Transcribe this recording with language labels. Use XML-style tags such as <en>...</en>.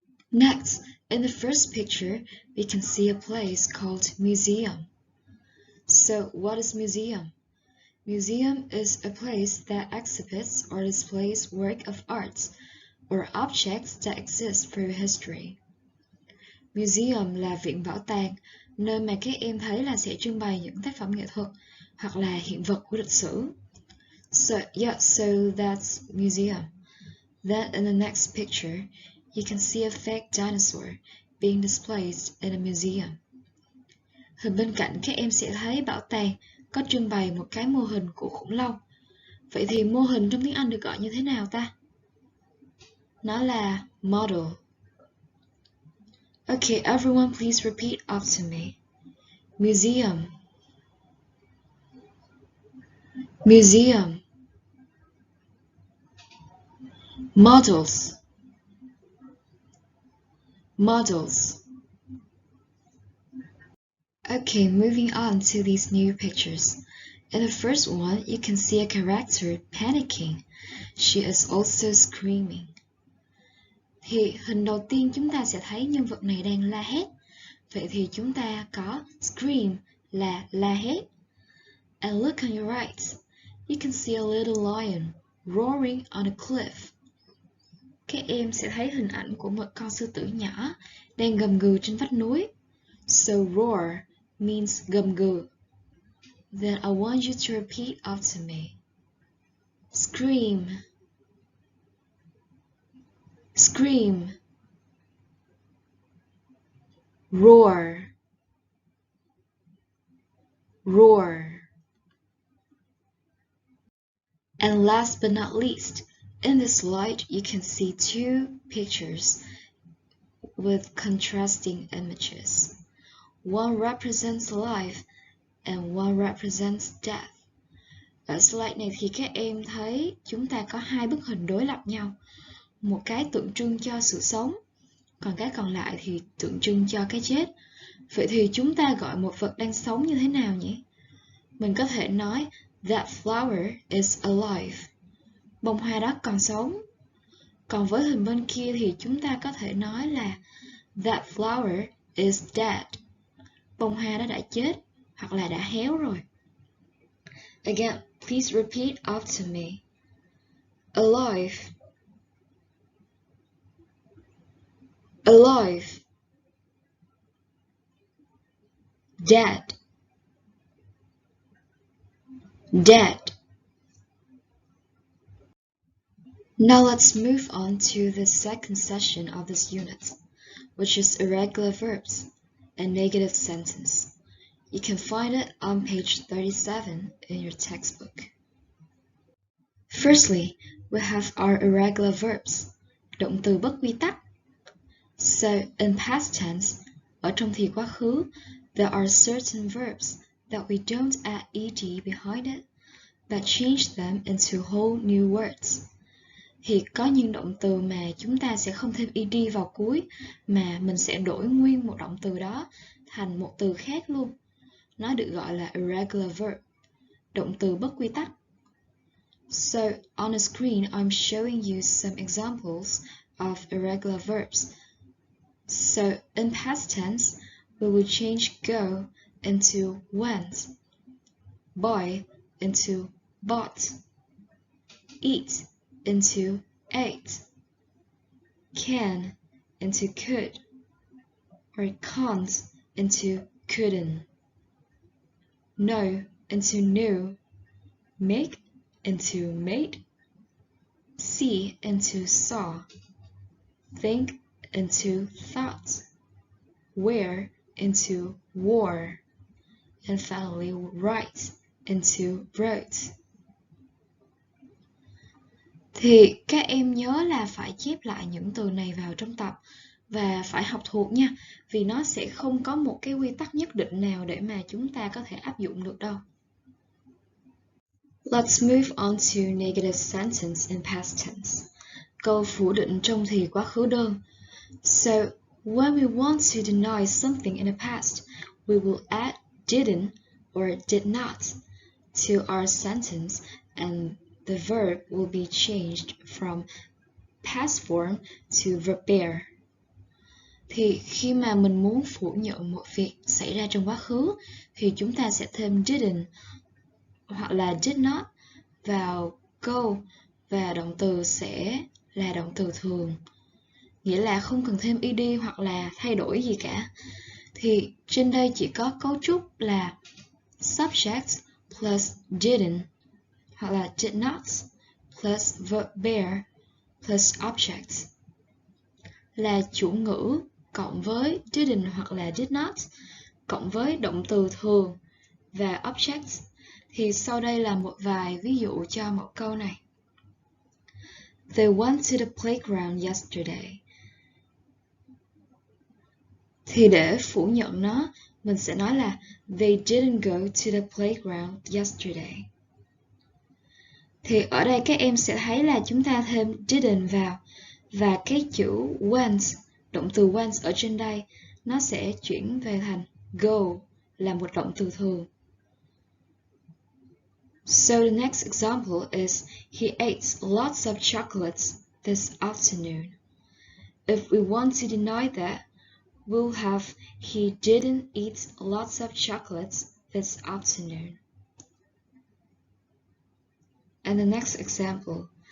<en>Next, in the first picture, we can see a place called museum. So, what is museum? Museum is a place that exhibits or displays work of art or objects that exist through history.</en> <vi>Museum là viện bảo tàng, nơi mà các em thấy là sẽ trưng bày những tác phẩm nghệ thuật hoặc là hiện vật của lịch sử.</vi> <en>So that's museum. Then in the next picture, you can see a fake dinosaur being displayed in a museum.</en> <vi>Hình bên cạnh các em sẽ thấy bảo tàng có trưng bày một cái mô hình của khủng long. Vậy thì mô hình trong tiếng Anh được gọi như thế nào ta? Nó là model.</vi> <en>Okay, everyone please repeat after me. Museum. Museum. Models. Models. Okay, moving on to these new pictures. In the first one, you can see a character panicking. She is also screaming.</en> <vi>Thì hình đầu tiên chúng ta sẽ thấy nhân vật này đang la hét. Vậy thì chúng ta có scream là la hét.</vi> <en>And look on your right. You can see a little lion roaring on a cliff.</en> <vi>Các em sẽ thấy hình ảnh của một con sư tử nhỏ đang gầm gừ trên vách núi.</vi> <en>So roar means</en> <vi>gầm gừ.</vi> <en>Then I want you to repeat after me. Scream. Scream. Roar. Roar. And last but not least, in this slide you can see two pictures with contrasting images. One represents life and one represents death.</en> <vi>Ở slide này thì các em thấy chúng ta có hai bức hình đối lập nhau. Một cái tượng trưng cho sự sống, còn cái còn lại thì tượng trưng cho cái chết. Vậy thì chúng ta gọi một vật đang sống như thế nào nhỉ? Mình có thể nói</vi> <en>that flower is alive.</en> <vi>Bông hoa đó còn sống. Còn với hình bên kia thì chúng ta có thể nói là</vi> <en>that flower is dead.</en> <vi>Bông hoa đó đã chết hoặc là đã héo rồi.</vi> <en>Again, please repeat after me. Alive. Alive. Dead. Dead. Now let's move on to the second session of this unit, which is irregular verbs and negative sentence. You can find it on page 37 in your textbook. Firstly, we have our irregular verbs,</en> <vi>động từ bất quy tắc.</vi> <en>So, in past tense,</en> <vi>ở trong thì quá khứ,</vi> <en>there are certain verbs that we don't add ed behind it, but change them into whole new words.</en> <vi>Thì có những động từ mà chúng ta sẽ không thêm ed vào cuối, mà mình sẽ đổi nguyên một động từ đó thành một từ khác luôn. Nó được gọi là irregular verb, động từ bất quy tắc.</vi> <en>So, on the screen, I'm showing you some examples of irregular verbs. So, in past tense, we will change go into went, buy into bought, eat into ate, can into could, or can't into couldn't, know into knew, make into made, see into saw, think into thought, wear into wore, and finally write into wrote.</en> <vi>Thì các em nhớ là phải chép lại những từ này vào trong tập và phải học thuộc nha, vì nó sẽ không có một cái quy tắc nhất định nào để mà chúng ta có thể áp dụng được đâu.</vi> <en>Let's move on to negative sentence in past tense.</en> <vi>Câu phủ định trong thì quá khứ đơn.</vi> <en>So, when we want to deny something in the past, we will add didn't or did not to our sentence and the verb will be changed from past form to verb bear.</en> <vi>Thì khi mà mình muốn phủ nhận một việc xảy ra trong quá khứ thì chúng ta sẽ thêm didn't hoặc là did not vào câu và động từ sẽ là động từ thường. Nghĩa là không cần thêm ed hoặc là thay đổi gì cả. Thì trên đây chỉ có cấu trúc là</vi> <en>subject plus didn't</en> <vi>hoặc là</vi> <en>did not plus verb bear plus object,</en> <vi>là chủ ngữ cộng với didn't hoặc là did not cộng với động từ thường và object. Thì sau đây là một vài ví dụ cho một câu này.</vi> <en>They went to the playground yesterday.</en> <vi>Thì để phủ nhận nó, mình sẽ nói là</vi> <en>they didn't go to the playground yesterday.</en> <vi>Thì ở đây các em sẽ thấy là chúng ta thêm didn't vào và cái chữ went, động từ went ở trên đây, nó sẽ chuyển về thành go là một động từ thường.</vi> <en>So the next example is he ate lots of chocolates this afternoon. If we want to deny that, we'll have he didn't eat lots of chocolates this afternoon. And the next example,</en>